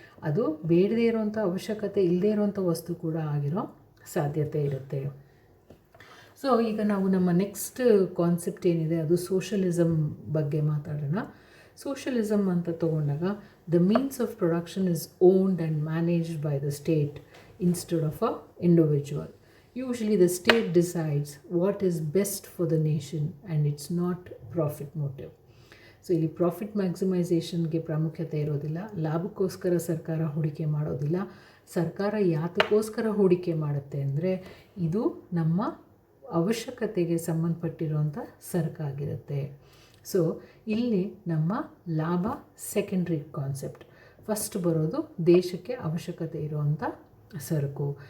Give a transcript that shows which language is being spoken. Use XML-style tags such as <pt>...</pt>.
<kn>ಅದು ಬೇಡದೇ ಇರೋವಂಥ ಅವಶ್ಯಕತೆ ಇಲ್ಲದೇ ಇರೋವಂಥ ವಸ್ತು ಕೂಡ ಆಗಿರೋ ಸಾಧ್ಯತೆ ಇರುತ್ತೆ. ಸೊ ಈಗ ನಾವು ನಮ್ಮ ನೆಕ್ಸ್ಟ್ ಕಾನ್ಸೆಪ್ಟ್ ಏನಿದೆ ಅದು ಸೋಷಲಿಸಮ್ ಬಗ್ಗೆ ಮಾತಾಡೋಣ. ಸೋಷಲಿಸಮ್ ಅಂತ ತೊಗೊಂಡಾಗ</kn> <en>The means of production is owned and managed by the state instead of a individual. Usually the state decides what is best for the nation and it's not profit motive.</en> <kn>So ಇಲ್ಲಿ profit ಮ್ಯಾಕ್ಸಿಮೈಸೇಷನ್ಗೆ ಪ್ರಾಮುಖ್ಯತೆ ಇರೋದಿಲ್ಲ, ಲಾಭಕ್ಕೋಸ್ಕರ ಸರ್ಕಾರ ಹೂಡಿಕೆ ಮಾಡೋದಿಲ್ಲ. ಸರ್ಕಾರ ಯಾತಕ್ಕೋಸ್ಕರ ಹೂಡಿಕೆ ಮಾಡುತ್ತೆ ಅಂದರೆ ಇದು ನಮ್ಮ ಅವಶ್ಯಕತೆಗೆ ಸಂಬಂಧಪಟ್ಟಿರುವಂಥ ಸರಕಾಗಿರುತ್ತೆ. ಸೊ ಇಲ್ಲಿ ನಮ್ಮ ಲಾಭ ಸೆಕೆಂಡ್ರಿ ಕಾನ್ಸೆಪ್ಟ್, ಫಸ್ಟ್ ಬರೋದು ದೇಶಕ್ಕೆ ಅವಶ್ಯಕತೆ ಇರುವಂಥ ಸರಕು.</kn>